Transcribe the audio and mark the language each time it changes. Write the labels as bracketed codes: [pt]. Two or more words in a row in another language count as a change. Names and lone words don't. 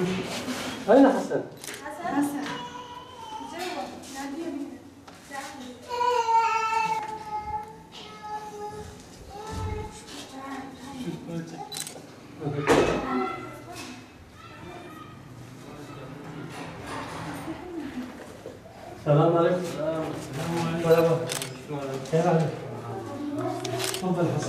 [ar] أين حسن؟ [tr] Hasan. Güzel bak. Ne diyeyim? [ar] السلام عليكم. مرحبا. كيف حالك؟ تفضل حسن.